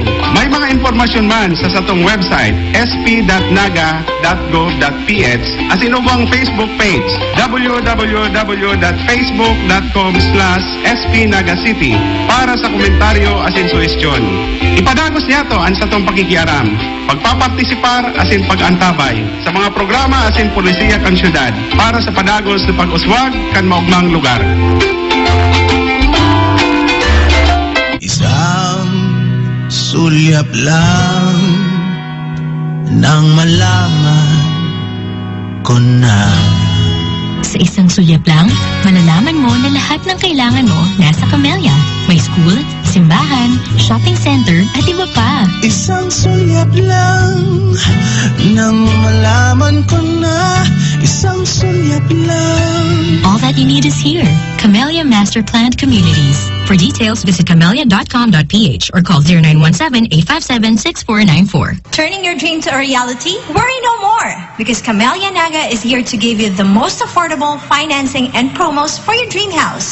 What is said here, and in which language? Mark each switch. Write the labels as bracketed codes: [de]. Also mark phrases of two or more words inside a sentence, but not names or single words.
[bik] May mga impormasyon man sa satong website sp.naga.gov.ph asin ubang Facebook page www.facebook.com/spnagacity para sa komentaryo asin suhestyon. Ipadagos niya to ang satong pakikiaram, pagpapartisipar asin pag-antabay sa mga programa asin polisiya kan syudad para sa padagos sa pag-uswag kan maugmang lugar. [tl] Isang sulyap lang nang malaman ko na. Sa isang sulyap lang, malalaman mo na lahat ng kailangan mo nasa Camellia. May school, simbahan, [en] shopping center, [tl] at iba pa. Isang sulyap lang nang malaman ko na. Isang sulyap lang. [en] All that you need is here. Camellia Master Planned Communities. For details, visit camellia.com.ph or call 0917-857-6494. Turning your dream to a reality? Worry no more, because Camellia Naga is here to give you the most affordable financing and promos for your dream house.